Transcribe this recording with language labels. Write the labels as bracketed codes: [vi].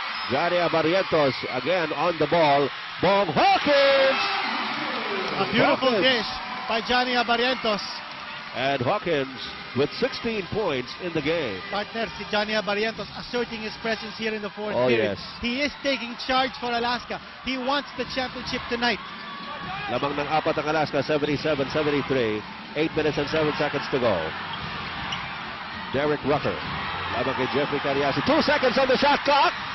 [en] Johnny Barrientos again on the ball. Bong Hawkins! A beautiful Hawkins. dish by Johnny Barrientos. And Hawkins with 16 points in the game. Partner, si Johnny Barrientos asserting his presence here in the fourth Oh, period. yes. He is taking charge for Alaska. He wants the championship tonight. [tl] Lamang ng apat ang Alaska, 77-73. [en] 8 minutes and 7 seconds to go. Derek Rucker. [tl] Lamang kay [en] Jeffrey Cariaso. 2 seconds on the shot clock.